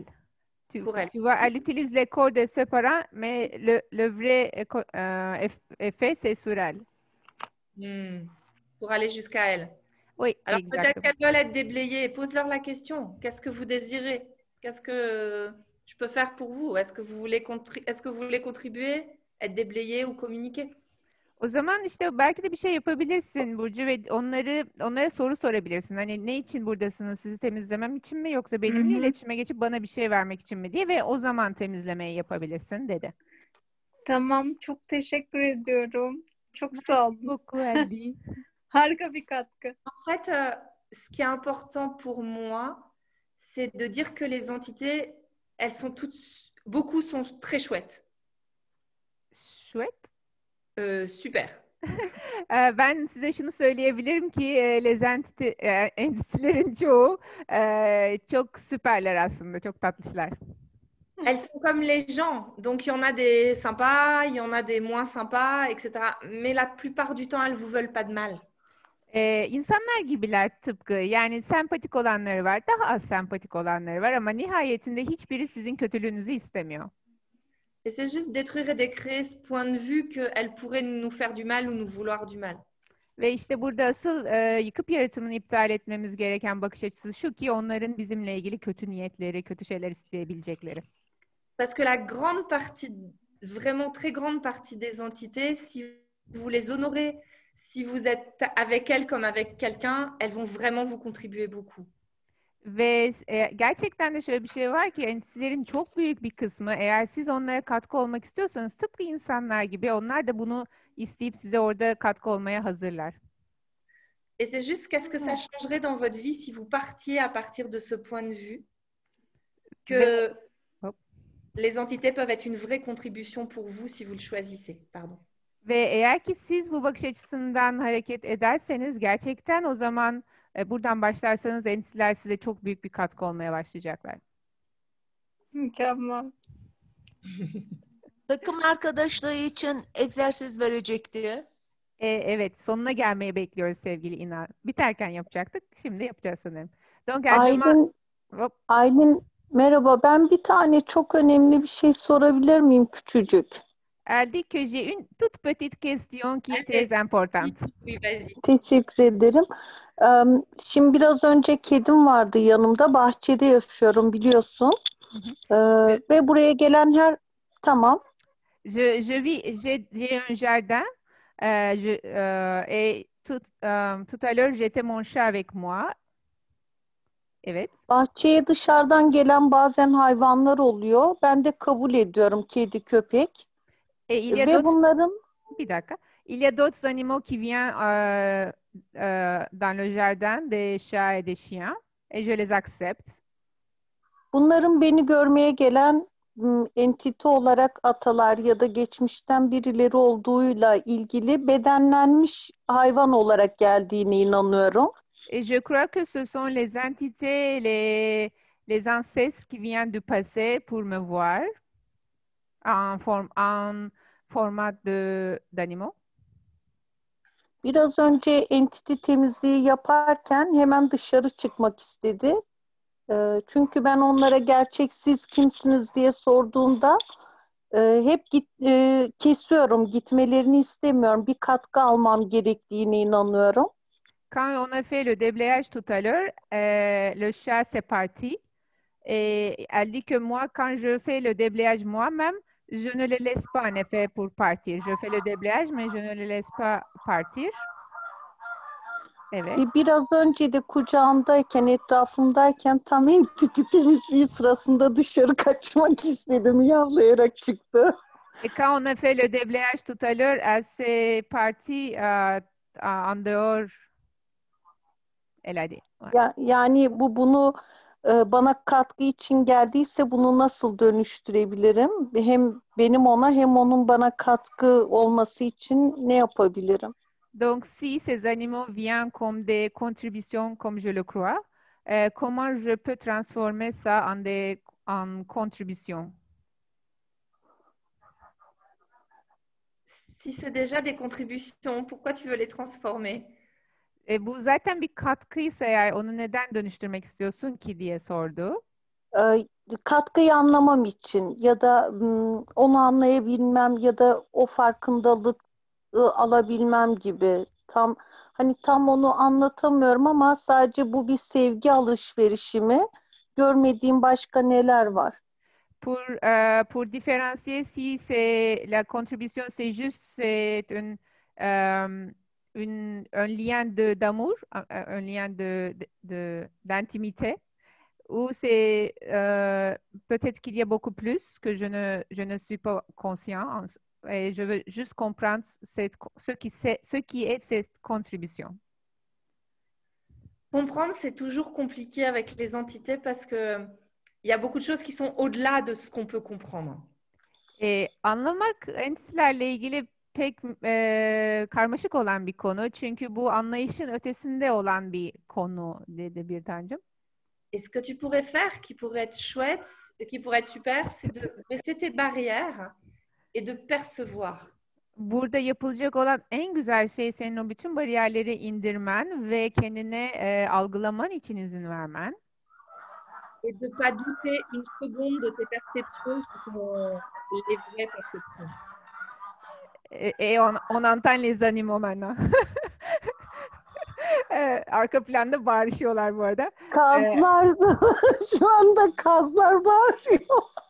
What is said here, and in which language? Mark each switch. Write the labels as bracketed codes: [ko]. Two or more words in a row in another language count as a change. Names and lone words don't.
[fr] Tu vois, elle utilise les corps de ses parents, mais le vrai effet, c'est sur elle. Pour aller jusqu'à elle. Oui, alors exactement. Peut-être qu'elles veulent être déblayées. Pose-leur la question. Qu'est-ce que vous désirez? Qu'est-ce que je peux faire pour vous? Est-ce que vous voulez contribuer, être déblayé ou communiquer? [tr] O zaman işte belki de bir şey yapabilirsin Burcu ve onlara soru sorabilirsin. Hani ne için buradasınız? Sizi temizlemem için mi yoksa benimle iletişime geçip bana bir şey vermek için mi diye ve o zaman temizlemeyi yapabilirsin dedi. Tamam, çok teşekkür ediyorum. Çok sağ olun. Harika bir katkı. [fr] En fait, ce qui est important pour moi, c'est de dire que les entités, elles sont beaucoup sont très chouettes. Chouette? Super. [tr] Ben size şunu söyleyebilirim ki entitilerin çoğu çok süperler aslında, çok tatlışlar. [fr] Elles sont comme les gens, donc il y en a des sympas, il y en a des moins sympas, etc. Mais la plupart du temps, elles vous veulent pas de mal. [tr] İnsanlar gibiler tıpkı. Yani sempatik olanları var, daha az sempatik olanları var ama nihayetinde hiçbiri sizin kötülüğünüzü istemiyor. [fr] Et c'est juste détruire et décréer ce point de vue qu'elles pourraient nous faire du mal ou nous vouloir du mal. [tr] Ve işte burada asıl yıkıp yaratımını iptal etmemiz gereken bakış açısı şu ki onların bizimle ilgili kötü niyetleri, kötü şeyler isteyebilecekleri. [fr] Parce que la grande partie, vraiment très grande partie des entités, si vous les honorez, si vous êtes avec elles comme avec quelqu'un, elles vont vraiment vous contribuer beaucoup. [tr] Ve gerçekten de şöyle bir şey var ki entitilerin çok büyük bir kısmı eğer siz onlara katkı olmak istiyorsanız tıpkı insanlar gibi onlar da bunu isteyip size orada katkı olmaya hazırlar. [fr] Et c'est juste qu'est-ce que ça changerait dans votre vie si vous partiez à partir de ce point de vue que les entités peuvent être une vraie contribution pour vous si vous le choisissez. Pardon. [tr] Ve eğer ki siz bu bakış açısından hareket ederseniz gerçekten o zaman buradan başlarsanız entitiler size çok büyük bir katkı olmaya başlayacaklar. Mükemmel. Takım arkadaşlığı için egzersiz verecekti. Evet, sonuna gelmeyi bekliyoruz sevgili İna. Biterken yapacaktık, şimdi yapacağız sanırım. Aylin, merhaba. Ben bir tane çok önemli bir şey sorabilir miyim küçücük? [fr] Elle dit que j'ai une toute petite question qui est Allez. très importante. Oui, vas-y. [tr] Teşekkür ederim. Şimdi biraz önce kedim vardı yanımda. Bahçede yaşıyorum biliyorsun. Ve buraya gelen Tamam. [fr] J'ai un jardin et tout à l'heure j'étais mon chat avec moi. [tr] Evet. Bahçeye dışarıdan gelen bazen hayvanlar oluyor. Ben de kabul ediyorum kedi, köpek. [fr] Et il y a [tr] Ve bunların Bir dakika. [fr] Il y a d'autres animaux qui viennent dans le jardin, des chats et des chiens, et je les accepte. [tr] bunların beni görmeye gelen entite olarak atalar ya da geçmişten birileri olduğuyla ilgili bedenlenmiş hayvan olarak geldiğine inanıyorum. [fr] Et je crois que ce sont les entités, les ancêtres qui viennent du passé pour me voir en format d'animaux. [tr] Biraz önce entity temizliği yaparken hemen dışarı çıkmak istedi. Çünkü ben onlara gerçek siz kimsiniz diye sorduğumda hep kesiyorum, gitmelerini istemiyorum. Bir katkı almam gerektiğine inanıyorum. [fr] Quand on a fait le déblayage tout à l'heure, le chat s'est parti. Et elle dit que moi, quand je fais le déblayage moi-même, je ne les laisse pas en effet pour partir. Je fais le déblayage, mais je ne les laisse pas partir. [tr] Evet. Biraz önce de kucağımdayken, etrafımdayken tam entity temizliği sırasında dışarı kaçmak istedim. Miyavlayarak çıktı. [fr] Et quand on a fait le déblayage tout à l'heure, elle s'est partie en dehors. Elle a dit. Ouais. [tr] Yani bunu bana katkı için geldiyse bunu nasıl dönüştürebilirim? Hem benim ona hem onun bana katkı olması için ne yapabilirim? [fr] Donc, si ces animaux viennent comme des contributions, comme je le crois, comment je peux transformer ça en contributions? Si c'est déjà des contributions, pourquoi tu veux les transformer? [tr] Bu zaten bir katkıysa eğer onu neden dönüştürmek istiyorsun ki diye sordu. Katkıyı anlamam için ya da onu anlayabilmem ya da o farkındalık alabilmem gibi. Tam onu anlatamıyorum ama sadece bu bir sevgi alışverişi mi? Görmediğim başka neler var? [fr] Pour différencier si c'est la contribution, c'est juste c'est un lien d'amour, un lien d'intimité, ou c'est peut-être qu'il y a beaucoup plus que je ne suis pas conscient et je veux juste comprendre ce qui est cette contribution. Comprendre, c'est toujours compliqué avec les entités parce que il y a beaucoup de choses qui sont au-delà de ce qu'on peut comprendre. [tr] Anlamak entitelerle ilgili pek karmaşık olan bir konu. Çünkü bu anlayışın ötesinde olan bir konu dedi bir tancım. [fr] Et ce que tu pourrais faire, qui pourrait être chouette, qui pourrait être super, c'est de baisser tes barrières et de percevoir. [tr] Burada yapılacak olan en güzel şey senin o bütün bariyerleri indirmen ve kendine algılaman için izin vermen. [fr] Et de ne pas douter une seconde de tes perceptions qui sont les vraies perceptions. Et on entend les animaux maintenant. [tr] Arka planda bağırışıyorlar bu arada. Kazlar, şu anda kazlar bağırıyor.